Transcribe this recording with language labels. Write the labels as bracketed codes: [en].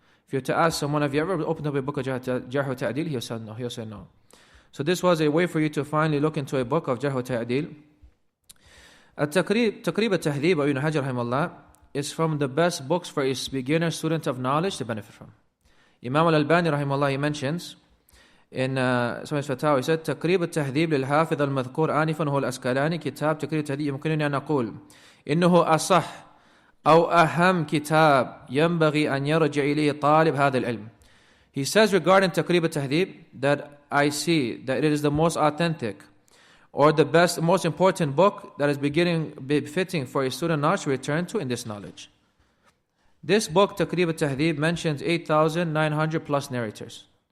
[en] If you were to ask someone, have you ever opened up a book of Jarh wa Ta'dil? He'll say no. So this was a way for you to finally look into a book of Jarh wa Ta'dil. Taqrib al-Tahdhib by Ibn Hajr rahimahullah is from the best books for a beginner student of knowledge to benefit from. Imam Al-Albani rahimahullah, he mentions in some of his fatawa, he said, [ar] تقريب التهذيب للحافظ المذكور آنفا هو الأسقلاني كتاب تقريب التهذيب يمكنني أن أقول إنه أصح أو أهم كتاب ينبغي أن يرجع إليه طالب هذا العلم. [en] He says regarding تقريب التهذيب that I see that it is the most authentic or the best, most important book that is befitting for a student knowledge to return to in this knowledge. This book, تقريب التهذيب, mentions 8,900 plus narrators.